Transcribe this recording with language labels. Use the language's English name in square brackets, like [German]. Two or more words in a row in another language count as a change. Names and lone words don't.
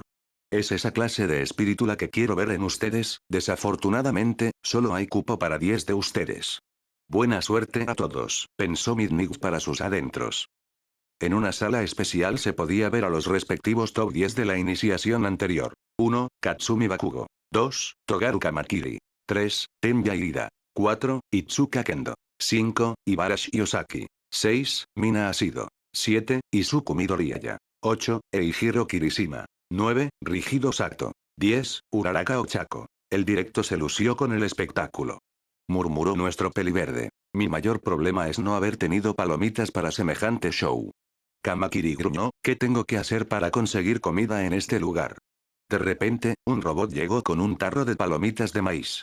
[Spanish] Es esa clase de espíritu la que quiero ver en ustedes, desafortunadamente, solo hay cupo para 10 de ustedes. Buena suerte a todos, pensó Midnight para sus adentros. En una sala especial se podía ver a los respectivos top 10 de la iniciación anterior. 1. Katsumi Bakugo. 2. Togaru Kamakiri. 3. Tenya Ida. 4. Itsuka Kendo. 5. Ibarashi Osaki. 6. Mina Asido. 7. Izuku Midoriyaya. 8. Eihiro Kirishima. 9. Rigido Sato. 10. Uraraka Ochako. El directo se lució con el espectáculo. Murmuró nuestro peliverde. Mi mayor problema es no haber tenido palomitas para semejante show. Kamakiri gruñó, ¿qué tengo que hacer para conseguir comida en este lugar? De repente, un robot llegó con un tarro de palomitas de maíz.